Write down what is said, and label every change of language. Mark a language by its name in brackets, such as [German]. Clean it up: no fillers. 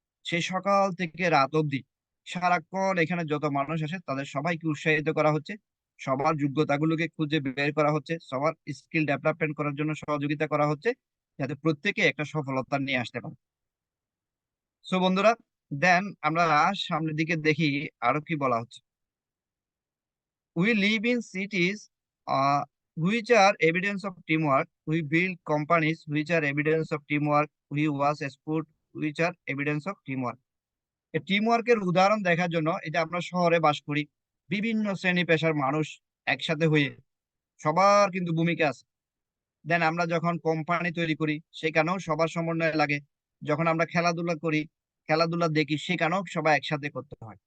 [Bangla] সেই সকাল থেকে রাত অবধি সারাক্ষণ এখানে যত মানুষ আসে তাদের সবাইকে উৎসাহিত করা হচ্ছে, সবার যোগ্যতাগুলোকে খুঁজে বের করা হচ্ছে, সবার স্কিল ডেভেলপমেন্ট করার জন্য সহযোগিতা করা হচ্ছে, যাতে প্রত্যেকে একটা সফলতা নিয়ে আসতে পারে। সো বন্ধুরা, দেন আমরা সামনের দিকে দেখি আরো কি বলা হচ্ছে। [English] We live in cities which are evidence of teamwork. We build companies which are evidence of teamwork. We watch sport which are evidence of teamwork. [Bangla] এই টিমওয়ার্কের উদাহরণ দেখার জন্য, এটা আমরা শহরে বাস করি, বিভিন্ন শ্রেণী পেশার মানুষ একসাথে হয়ে, সবার কিন্তু ভূমিকা আছে। দেন আমরা যখন কোম্পানি তৈরি করি সেখানেও সবার সমন্বয় লাগে। যখন আমরা খেলাধুলা করি, খেলাধুলা দেখি, সেখানেও সবাই একসাথে করতে হয়।